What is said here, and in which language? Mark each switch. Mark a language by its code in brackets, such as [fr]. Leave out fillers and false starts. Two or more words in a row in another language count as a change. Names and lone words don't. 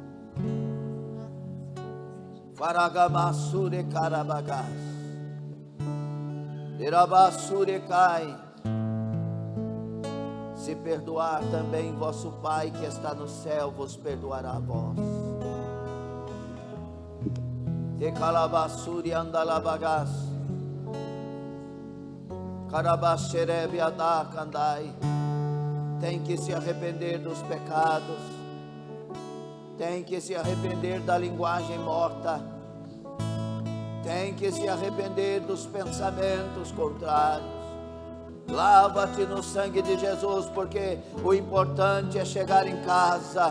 [pt] Faragamassure Karabagás, Derabassure Cai. Se perdoar também, vosso Pai que está no céu vos perdoará a vós. Te calabassuri andalabagás, Carabaxerebe adacandai. Tem que se arrepender dos pecados. Tem que se arrepender da linguagem morta. Tem que se arrepender dos pensamentos contrários. Lava-te no sangue de Jesus, porque o importante é chegar em casa.